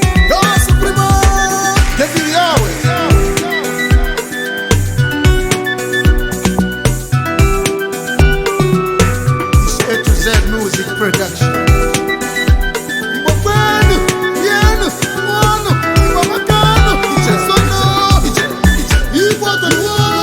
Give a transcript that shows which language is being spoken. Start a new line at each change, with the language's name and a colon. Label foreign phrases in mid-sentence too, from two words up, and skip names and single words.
English: Yo, Supremo, David Yahweh. It's A to Z Music Production.
Igbo: Igbo kwenu, rienu, ṅụọnụ, Igbo makanụ, ije sono, ije, ije, Igbo tọrọ.